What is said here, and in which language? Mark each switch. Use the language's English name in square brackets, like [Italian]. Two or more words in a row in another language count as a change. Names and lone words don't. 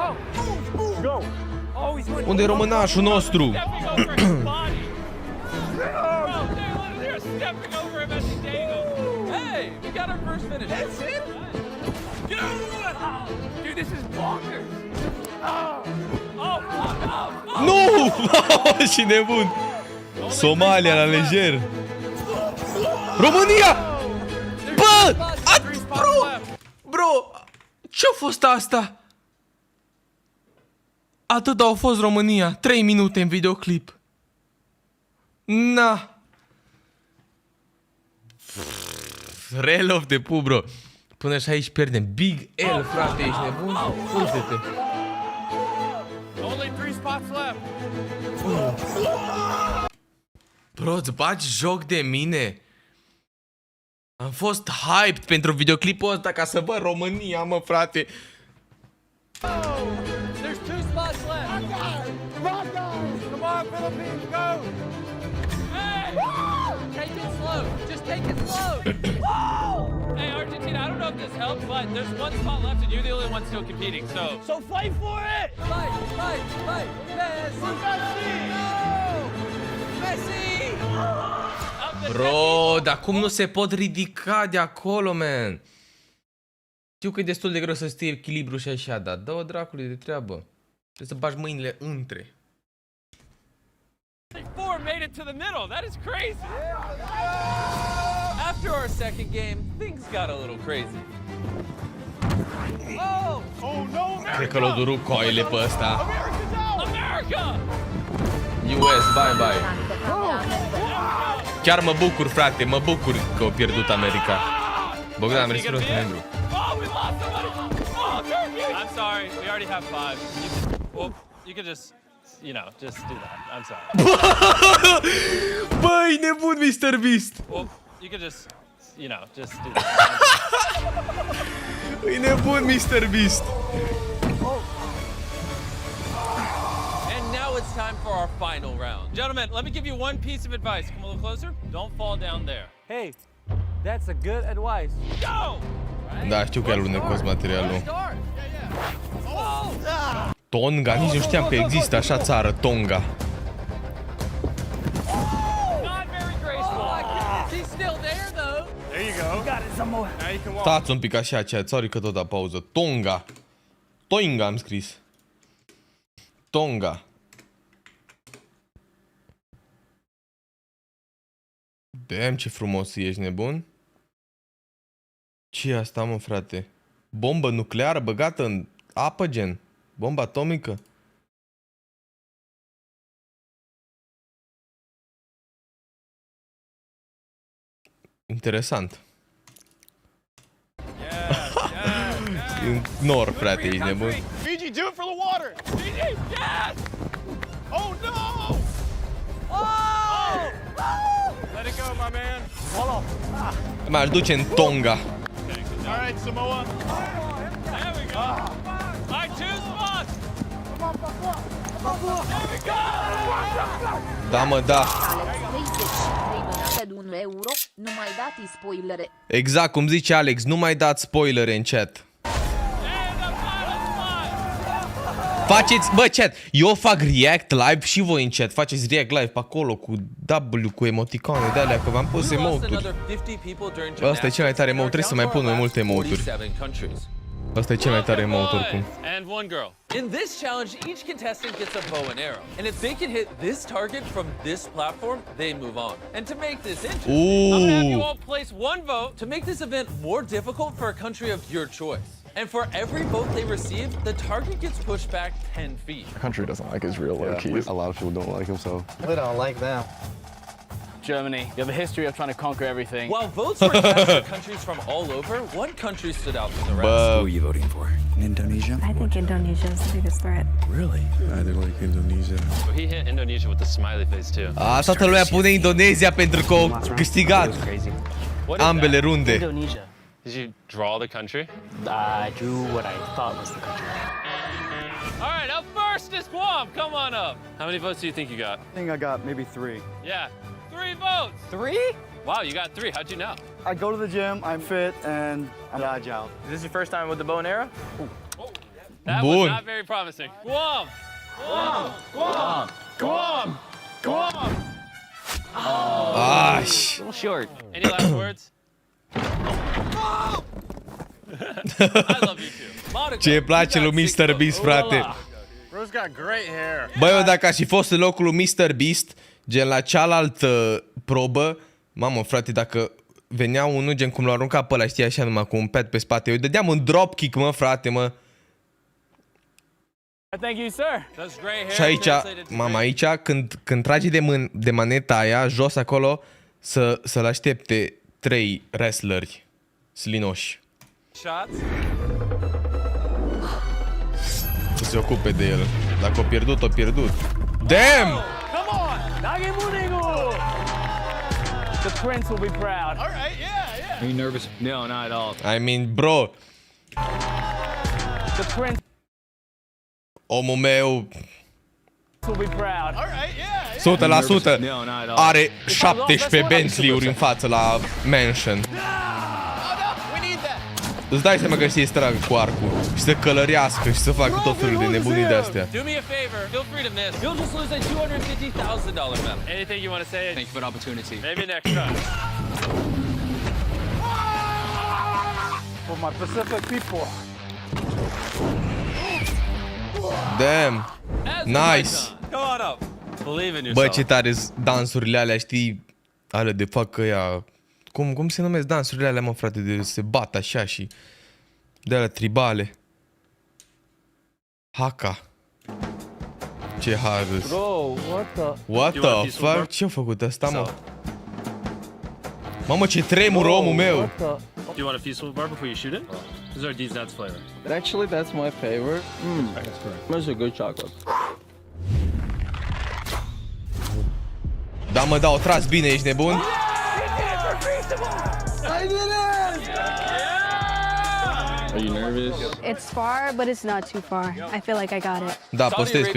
[English] Go. Oh, he's going. [Romanian] Unde e românașul nostru? [English] Stepping over his body. Bro, they're stepping over him as he's dangle. Hey, we got our first finish. That's it? Get over the way. Dude, this is bonkers. Oh, fuck off. Oh. [Romanian] Nu! Și nebun! Somalia la lejer. România! Bă! Bro! Ce-a fost asta? Atât au fost România. 3 minute în videoclip. Na! Relov de pu, bro. Până și aici pierdem. [English] Big L, [Romanian] frate, ești nebun? Uite-te. [English] Only 3 spots left. Bro, [Romanian] îți bagi joc de mine? Am fost hyped pentru videoclipul ăsta ca să văd România, mă, frate. [English] There's 2 spots left. Come on, Philippines, go. Hey! Take it slow. Just take it slow. Hey, Argentina, I don't know if this helps, but there's 1 spot left and you're the only one still competing, so... So fight for it. Fight. Messi. Bro, [Romanian] dar cum nu se pot ridica de acolo, man? Știu că e destul de greu să stii echilibru și așa, dar dă-o dracului de treabă. Trebuie să bagi mâinile între. [English] 4 made it to the middle. That is crazy. After our second game, things got a little crazy. Oh no, America. [Romanian] Cred că l-au durut coaile pe ăsta. [English] America's out. America! US, bye. [Romanian] Chiar mă bucur, frate, mă bucur că au pierdut America. Bogdan, am respirăm membru. [English] Oh, we lost somebody! Oh, Turkey! I'm sorry. We already have 5. You could just, just do that. I'm sorry. [Romanian] Băi, nebun, Mr. Beast! [English] You could just, just do that. [Romanian] E nebun, Mr. Beast! [English] And now it's time for our final round. Gentlemen, let me give you one piece of advice. Come a little closer. Don't fall down there. Hey, that's a good advice. Go! [Romanian] Da, știu că e alunecos materialul. [English] Start. Tonga? [Romanian] Nici nu știam că există așa țară, Tonga. [English] Not very graceful. He's still there though. There you go. Got it, some more. Now you can walk. [Romanian] Stați un pic așa, sorry că tot da pauză. Tonga. Toinga am scris. Tonga. Damn, ce frumos ești, nebun. Ce e asta, mă, frate? bombă nucleară băgată în apă, gen? Bombă atomică? Interesant. În nor, frate, ești nebun. [English] Fiji, do it for the water. Fiji, yes! Oh no! Oh! Let it go, my man. [Romanian] M-aș duce în Tonga. [English] All right, Samoa. There we go. All right, 2 spots. [Romanian] Da, mă, da. Alex 33 donate de 1 euro, nu mai dați spoilere. Exact cum zice Alex, nu mai dați spoilere în chat. Faceți, bă, chat, eu fac [English] react live [Romanian] și voi în chat. Faceți [English] react live [Romanian] pe acolo cu W, cu emoticone de alea, că v-am pus emote-uri. Asta e cel mai tare emote, trebuie să mai pun mai multe emote-uri. Asta e cel mai tare emote oricum. [English] And one girl. In this challenge, each contestant gets a bow and arrow. And if they can hit this target from this platform, they move on. And to make this interesting, I'm gonna have you all place one vote to make this event more difficult for a country of your choice. And for every vote they receive, the target gets pushed back 10 feet. The country doesn't like Israel, low-key. A lot of people don't like him, so... We don't like them. Germany. You have a history of trying to conquer everything. While votes were cast for countries from all over, one country stood out from the rest. [Romanian] Bă, [English] Who are you voting for? Indonesia? I think Indonesia is the biggest threat. Really? Either like Indonesia. So he hit Indonesia with the smiley face too. [Romanian] toată lumea pune Indonezia pentru că au câștigat ambele runde. [English] Indonesia. Did you draw the country? I drew what I thought was the country. All right, up first is Guam. Come on up. How many votes do you think you got? I think I got maybe 3. Yeah, 3 votes. 3? Wow, you got 3. How'd you know? I go to the gym, I'm fit, and I'm agile. Is this your first time with the bow and arrow? That [Romanian] Bun. [English] was not very promising. Guam. Guam. Guam. Guam. Guam. [Romanian] Aș. [English] A little short. Any last words? I love you too. [Romanian] Monica, Ce îi place lui Mr. Beast, frate. [English] Bro's got great hair. [Romanian] Băi, eu dacă aș fi fost în locul lui Mr. Beast, gen la cealaltă probă, mamă, frate, dacă venea unul, gen cum l-a aruncat pe ăla, știi, așa numai cu un pet pe spate, eu îi dădeam un dropkick, mă, frate, mă. [English] Thank you, sir. That's gray hair [Romanian] Și aici, [English] translated to [Romanian] mama, [English] gray. [Romanian] aici, când tragi de maneta aia, jos acolo, să-l aștepte 3 wrestleri slinoși. [English] Shots. [Romanian] Să se ocupe de el. Dacă o pierdut, o pierdut. [English] Damn! Come on! Nagemunigo! The prince will be proud. All right, yeah. Are you nervous? No, not at all. I mean, bro, The prince [Romanian] omul meu, [English] will be proud. All right, yeah. 100% No, not at all. [Romanian] are 17 Bentley-uri în față la mansion. Îți dai seama că știi să tragă cu arcul și să călărească și să facă tot felul de nebunii de astea. [English] Do me a favor. Feel free to miss. You'll just lose a $250,000 medal. Anything you want to say? Thank you for the opportunity. Maybe next time. For my Pacific people. Damn! As Nice! Come on up. Believe in [Romanian] Bă, [English] yourself. [Romanian] ce tare dansurile alea, știi? Ale de fac că ea... Cum se numesc dansurile alea, mă, frate? De se bat așa și... De alea tribale. Haka. Ce harus. [English] Bro, what the? What You want a the piece of fuck? [Romanian] Ce-a făcut ăsta, mă? Mamă, ce tremur omul meu! [English] What the? Do you want a piece of bar before you shoot it? This is our D's Nuts flavor. Actually, that's my favorite. That's correct. That's a good chocolate. [Romanian] Da, mă, da, o tras bine, ești nebun? [English] Are you nervous? It's far, but it's not too far. I feel like I got it. [Romanian] Da, Saudi postez pe